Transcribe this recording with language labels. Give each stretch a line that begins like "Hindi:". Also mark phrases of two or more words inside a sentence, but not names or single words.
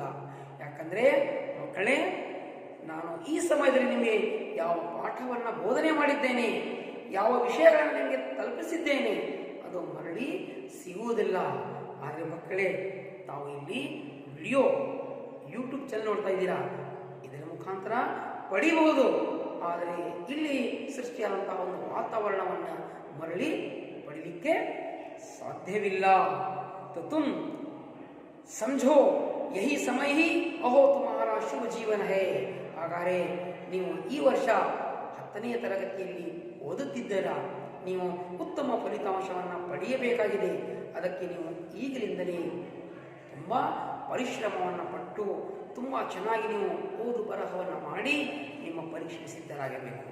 Kannada: ಯಾಕಂದರೆ ಮಕ್ಕಳೇ, ನಾನು ಈ ಸಮಯದಲ್ಲಿ ನಿಮಗೆ ಯಾವ ಪಾಠವನ್ನು ಬೋಧನೆ ಮಾಡಿದ್ದೇನೆ, ಯಾವ ವಿಷಯಗಳನ್ನು ನಿಮಗೆ ತಲುಪಿಸಿದ್ದೇನೆ, ಅದು ಮರಳಿ ಸಿಗುವುದಿಲ್ಲ. ಆದರೆ ಮಕ್ಕಳೇ, ತಾವು ಇಲ್ಲಿ
English: video YouTube channel
Kannada: ನೋಡ್ತಾ ಇದ್ದೀರಾ, ಇದರ ಮುಖಾಂತರ ಪಡಿಬಹುದು. ಆದರೆ ಇಲ್ಲಿ ಸೃಷ್ಟಿಯಾದಂತಹ ಒಂದು ವಾತಾವರಣವನ್ನು ಮರಳಿ ಪಡೀಲಿಕ್ಕೆ ಸಾಧ್ಯವಿಲ್ಲ.
Hindi: तो तुम समझो यही समय ही अहो तुम्हारा शुभ जीवन है.
Kannada: ಹಾಗಾದರೆ ನೀವು ಈ ವರ್ಷ 10ನೇ ತರಗತಿಯಲ್ಲಿ ಓದುತ್ತಿದ್ದೀರಾ, ನೀವು ಉತ್ತಮ ಫಲಿತಾಂಶವನ್ನು ಪಡೆಯಬೇಕಾಗಿದೆ. ಅದಕ್ಕೆ ನೀವು ಈಗಲಿಂದಲೇ ತುಂಬ ಪರಿಶ್ರಮವನ್ನು ಪಟ್ಟು ತುಂಬ ಚೆನ್ನಾಗಿ ನೀವು ಓದು ಬರಹವನ್ನು ಮಾಡಿ ನಿಮ್ಮ ಪರೀಕ್ಷೆಗೆ ಸಿದ್ಧರಾಗಬೇಕು.